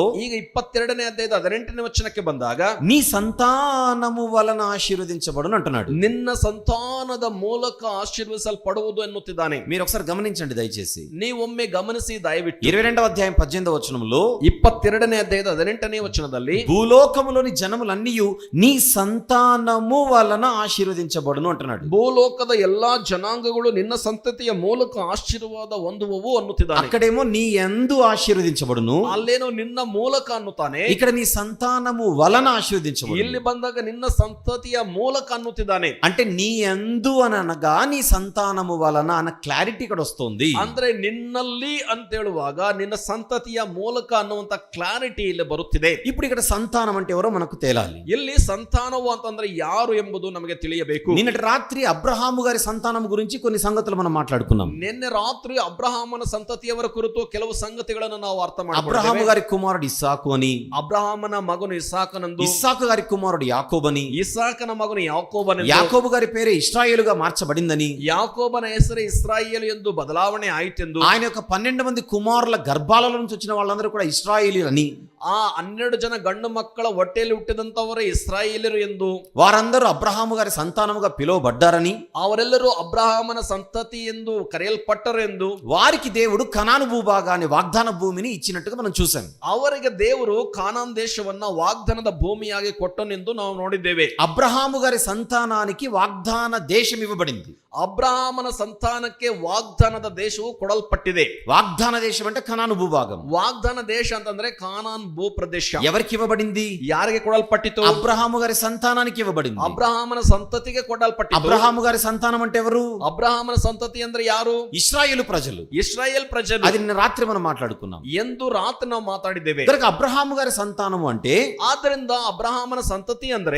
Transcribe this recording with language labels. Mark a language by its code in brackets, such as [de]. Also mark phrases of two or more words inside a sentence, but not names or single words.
[kn] ಈಗ 22ನೇ అధ్యాಯದ 18ನೇ ವಚನಕ್ಕೆ ಬಂದಾಗ [te] నీ సంతానము వలన ఆశీర్వదించబడును అంటున్నాడు. [kn] ನಿನ್ನ ಸಂತಾನದ ಮೂಲಕ ಆಶೀರ್ವದಿಸಲ್ಪಡುವುದು ಎನ್ನುತ್ತಿದ್ದಾನೆ. [te] మీరు ఒకసారి గమనించండి దయచేసి. [kn] ನೀವೊಮ್ಮೆ ಗಮನಿಸಿ ದಯವಿಟ್ಟು. [te] 22వ అధ్యాయం 18వ వచనంలో [kn] 22ನೇ ಅಧ್ಯಾಯದ 18ನೇ ವಚನದಲ್ಲಿ [te] భూలోకములోని జనములన్నీయు నీ సంతానము వలన ఆశీర్వదించబడును అంటున్నాడు. [kn] ಭೂಲೋಕದ ಎಲ್ಲಾ జనాంగಗಳು ನಿನ್ನ ಸಂತತಿಯ ಮೂಲಕ ಆಶೀರ್ವಾದ ಹೊಂದುವವು ಅನ್ನುತ್ತಿದ್ದಾನೆ. [te] అక్కడేమో నీ యందు ఆశీర్వదించబడును, [kn] ಅಲ್ಲೇನೋ ನಿನ್ನ ಮೂಲಕ ಅನ್ನುತ್ತಾನೆ. [te] ఇక్కడ నీ సంతానము వలన ఆశీర్వదించబడును. [kn] ಇಲ್ಲಿ ಬಂದಾಗ ನಿನ್ನ ಸಂತತಿಯ ಮೂಲಕ ಅನ್ನುತ್ತಿದ್ದಾನೆ. [te] అంటే నీ యందు అని అనగా నీ సంతానము వలన అన్న క్లారిటీ ఇక్కడ వస్తుంది. [kn] ಅಂದ್ರೆ ನಿನ್ನಲ್ಲಿ ಅಂತ ಹೇಳುವಾಗ ನಿನ್ನ ಸಂತತಿಯ ಮೂಲಕ ಅನ್ನುವಂತ ಕ್ಲಾರಿಟಿ ಇಲ್ಲಿ ಬರುತ್ತಿದೆ. [te] ఇప్పుడు ఇక్కడ సంతానం అంటే ఎవరో మనకు తేలాలి. [kn] ಇಲ್ಲಿ సంతానವು ಅಂತಂದ್ರೆ ಯಾರು ಎಂಬುದು ನಮಗೆ ತಿಳಿಯಬೇಕು. [te] నిన్నటి రాత్రి అబ్రహాము గారి సంతానం గురించి కొన్ని సంగతులు మనం మాట్లాడుకున్నాం. [kn] ನಿನ್ನೆ ರಾತ್ರಿ ಅಬ್ರಹಾಮನ ಸಂತತಿಯವರ ಕುರಿತು ಕೆಲವು ಸಂಗತಿಗಳನ್ನು ನಾವು ಅರ್ಥ [te] అబ్రహాము [kn] ಮಾಡಿದ್ದೇವೆ. [te] గారి కుమారుడు ఇస్సాకు అని, [kn] ಅಬ್ರಹಾಮನ ಮಗನು ಇಸಾಕನೆಂದು, [te] ఇస్సాకు గారి కుమారుడు యాకోబని, [kn] ಇಸಾಕನ ಮಗನು ಯಾಕೋಬನೆಂದು, [te] యాకోబు గారి పేరే ఇశ్రాయేలుగా మార్చబడిందని, [kn] ಯಾಕೋಬನ ಹೆಸರು ಇಸ್ರಾಯೇಲ್ ಎಂದು ಬದಲಾವಣೆ ಆಯಿತೆಂದು, [te] ఆయన యొక్క 12 మంది కుమారుల గర్భాల నుంచి వచ్చిన వాళ్ళందరూ కూడా ఇశ్రాయేలీయులని, [kn] ಆ 12 ಜನ ಗಂಡು ಮಕ್ಕಳ ಹೊಟ್ಟೆಯಲ್ಲಿ ಹುಟ್ಟಿದಂತವರೇ ಇಸ್ರಾಯೇಲರು ಎಂದು, [te] వారందరూ అబ్రహాము గారి సంతానముగా పిలువబడ్డారని, [kn] ಅವರೆಲ್ಲರೂ ಅಬ್ರಹಾಮನ ಸಂತತಿ ಎಂದು ಕರೆಯಲ್ಪಟ್ಟರು ಎಂದು, [te] వారికి దేవుడు కనాను భూభాగాన్ని వాగ్దాన భూమిని ఇచ్చినట్టుగా మనం చూసాం. [kn] ಅವರಿಗೆ ದೇವರು ಕಾನಾನ್ ದೇಶವನ್ನ ವಾಗ್ದಾನದ ಭೂಮಿಯಾಗಿ ಕೊಟ್ಟನೆಂದು ನಾವು ನೋಡಿದ್ದೇವೆ. [te] అబ్రహాము గారి సంతానానికి వాగ్దాన దేశం ఇవ్వబడింది. [kn] ಅಬ್ರಹಾಮನ ಸಂತಾನಕ್ಕೆ ವಾಗ್ದಾನದ ದೇಶವು ಕೊಡಲ್ಪಟ್ಟಿದೆ. [te] వాగ్దాన దేశం అంటే కనాను భూభాగం. [kn] ವಾಗ್ದಾನ ದೇಶ ಅಂತಂದ್ರೆ ಕಾನಾನ್ ಭೂ ಪ್ರದೇಶ. [te] ఎవరికి ఇవ్వబడింది? [kn] ಯಾರಿಗೆ ಕೊಡಲ್ಪಟ್ಟಿತು? [te] అబ్రహాము గారి సంతానానికి ఇవ్వబడింది. [kn] ಅಬ್ರಹಾಮನ ಸಂತತಿಗೆ ಕೊಡಲ್ಪಟ್ಟಿತು. [te] అబ్రహాము గారి సంతానం అంటే ఎవరు? [kn] ಅಬ್ರಹಾಮನ ಸಂತತಿ ಅಂದ್ರೆ ಯಾರು? [te] ఇశ్రాయేలు ప్రజలు. [kn] ಇಸ್ರಾಯೇಲ್ ಪ್ರಜೆಗಳು. [te] అది నిన్న రాత్రి మనం మాట్లాడుకున్నాం. [kn] ಎಂದು ರಾತ್ರಿ ನಾವು ಮಾತಾಡಿದ್ದೇವೆ. [te] కనుక అబ్రహాము గారి సంతానము అంటే [kn] ಆದ್ದರಿಂದ ಅಬ್ರಹಾಮನ ಸಂತತಿ ಅಂದ್ರೆ